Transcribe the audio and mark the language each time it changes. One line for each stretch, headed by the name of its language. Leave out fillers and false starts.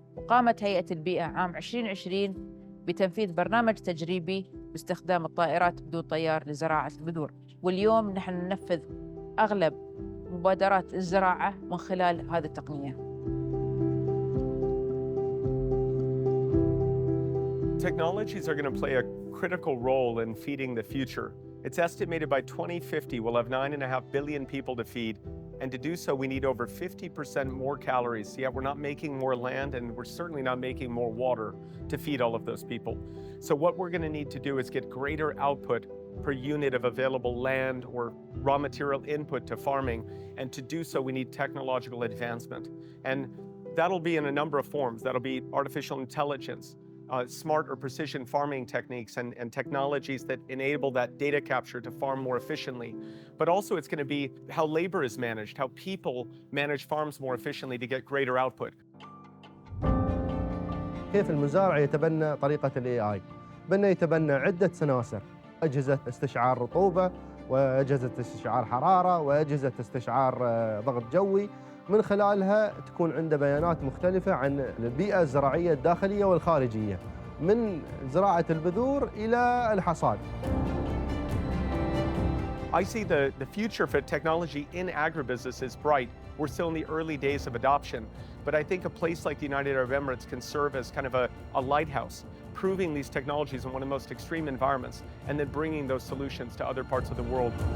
Arabic: وقامت هيئة البيئة عام 2020 بتنفيذ برنامج تجريبي باستخدام الطائرات بدون طيار لزراعة البذور، واليوم نحن ننفذ أغلب مبادرات الزراعة من خلال هذه التقنية.
English: Technologies are going to play a critical role in feeding the future. It's estimated by 2050 we'll have 9.5 billion people to feed, and to do so we need over 50% more calories, yet we're not making more land and we're certainly not making more water to feed all of those people. So what we're going to need to do is get greater output per unit of available land or raw material input to farming, and to do so we need technological advancement. And that'll be in a number of forms. That'll be artificial intelligence, smart or precision farming techniques and technologies that enable that data capture to farm more efficiently. But also it's going to be how labor is managed, how people manage farms more efficiently to get greater output.
Arabic: كيف المزارع يتبنى طريقة ال AI؟ يتبنى عدة سناسر، أجهزة استشعار رطوبة، وأجهزة استشعار حرارة، وأجهزة استشعار ضغط جوي، من خلالها تكون عنده بيانات مختلفة عن البيئة الزراعية الداخلية والخارجية، من زراعة البذور إلى الحصاد.
English: I see the future for technology in agribusiness is bright. We're still in the early days of adoption, but I think a place like the United Arab Emirates can serve as kind of a lighthouse, proving these technologies in one of the most extreme environments, and then bringing those solutions to other parts of the world.